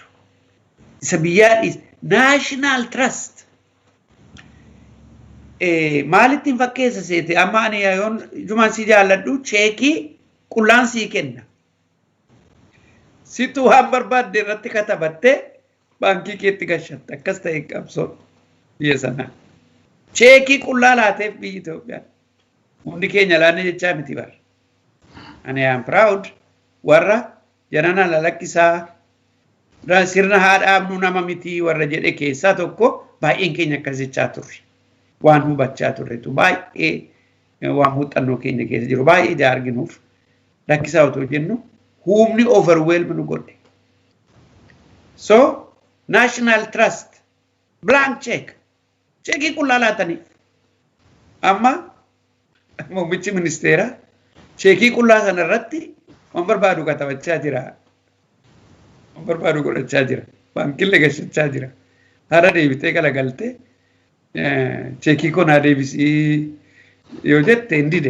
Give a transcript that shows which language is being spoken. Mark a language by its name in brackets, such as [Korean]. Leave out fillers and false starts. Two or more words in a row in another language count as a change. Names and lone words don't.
[Oromo] Isa biyyaa [English] national trust [Oromo] maalitti hin fakkeessa seete amma ani yoon jumaan si jaalladhu cheekii qullaan sii kenna. Situ waan barbaadde irratti katabattee baankii keetti gashatta akkas ta'e qabsoon biyya sanaa. Cheekii qullaa laateef biyyi Itoophiyaa. Hundi keenya laanne jechaa miti bara. Ani [English] am proud [Oromo] warra janana lalakkisaa sirna haa dhaabnu nama miti warra jedhe keessaa tokko baay'een keenya akkas jechaa turre. Waan hubachaa turretu baay'ee waan muuxannoo keenya keessa jiru baay'ee ija arginuuf lakkisaa otoo jennu humni overwhelm nu godhe. [English] So national trust blank check [Oromo] cheekii qullaa laataniif amma muummichi ministeeraa cheekii qullaa sana irratti waan barbaadu katabachaa jira. Waan barbaadu godhachaa jira. Baankiillee gashachaa jira. Haala deebitee galagaltee cheekii kun haa deebisii yoo jette hin dide.